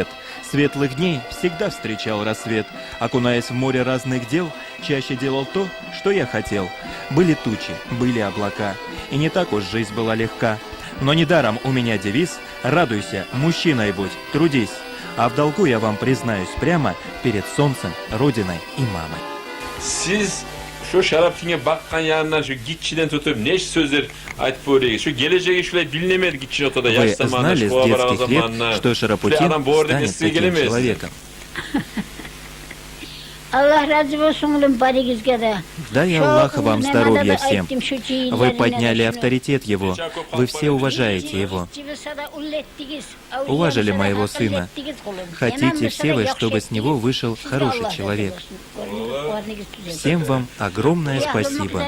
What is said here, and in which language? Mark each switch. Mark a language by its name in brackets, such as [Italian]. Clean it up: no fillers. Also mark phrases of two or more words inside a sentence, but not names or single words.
[Russian] Светлых дней всегда встречал рассвет. Окунаясь в море разных дел, чаще делал то, что я хотел. Были тучи, были облака, и не так уж жизнь была легка. Но недаром у меня девиз: радуйся, мужчиной будь, трудись. А в долгу я вам признаюсь прямо перед солнцем, родиной и мамой. [Kumyk] Siz şu Şarapçı'ya bakkan yanından şu gitçiden tutup ne sözler aytıp öyle. Şu geleceği şöyle bilinemedi gitçin otada [Russian] Вы [Kumyk] yaş zamanında, [Russian] знали с [Kumyk] şu avaran [Russian] детских лет, [Kumyk] zamanında. [Russian] что Шарапутин [Kumyk] Adam bu arada [Russian] станет [Kumyk] size [Russian] таким [Kumyk] gelemez. [Russian] человеком? [Kumyk] Allah razı olsun oğlum paranızga da. [Russian] Дай Аллах вам здоровья всем. Вы подняли авторитет его, вы все уважаете его. Уважили моего сына. Хотите все вы, чтобы с него вышел хороший человек. Всем вам огромное спасибо.